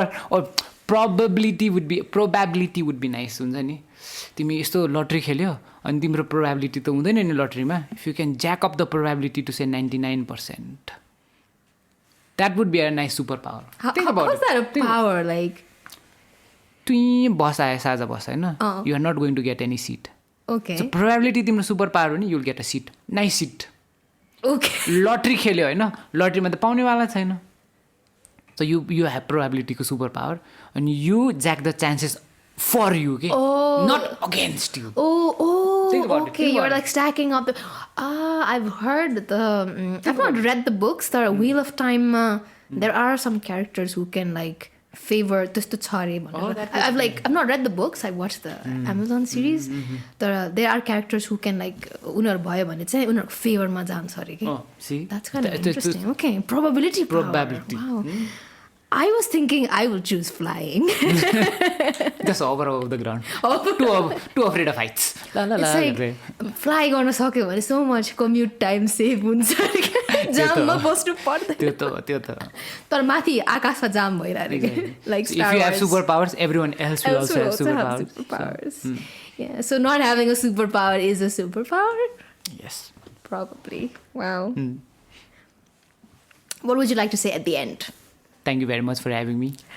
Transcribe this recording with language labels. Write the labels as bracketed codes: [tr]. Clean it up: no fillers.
[en] or probability would be nice. [ne] हुन्छ नि तिमी यस्तो लटरी खेल्यो अनि तिम्रो प्रोबेबिलिटी त हुँदैन नि लटरीमा. [en] If you can jack up the probability to say 99%, that would be a nice superpower. Think about it. How's that a power? Like [ne] बस आयो साझा बस होइन. [en] You are not going to get any seat. Okay. So probability [ne] तिम्रो super power हो नि, [en] you'll get a seat. Nice seat. Okay. [ne] Lottery खेल्यो होइन, लटरीमा त पाउनेवाला छैन. [en] So you have probability को super power and you jack the chances for you, okay? Not against you. Think about it. You're like stacking up the. I've heard I've not read the books. The Wheel of Time. There are some characters who can like favor [ne] त्यस्तो छ अरे. [en] I've not read the books. I watched the Amazon series. There are characters who can like [ne] उनीहरू भयो भने चाहिँ उनीहरूको फेभरमा जान्छ अरे के. [en] See? That's kind of interesting. Okay, probability. Wow. I was thinking I will choose flying. Just hover over the ground. Too afraid of heights. It's like fly [ne] गर्न सक्यो भने [en] so much commute time save हुन्छ. [ne] जाममा बस्नु पर्दैन. त्यो त. तर माथि आकाशमा जाम भइरहेको के. [en] Like Star Wars. If you have superpowers, everyone else will also have superpowers. So, yeah. So not having a superpower is a superpower. Yes. Probably. Wow. What would you like to say at the end? Thank you very much for having me.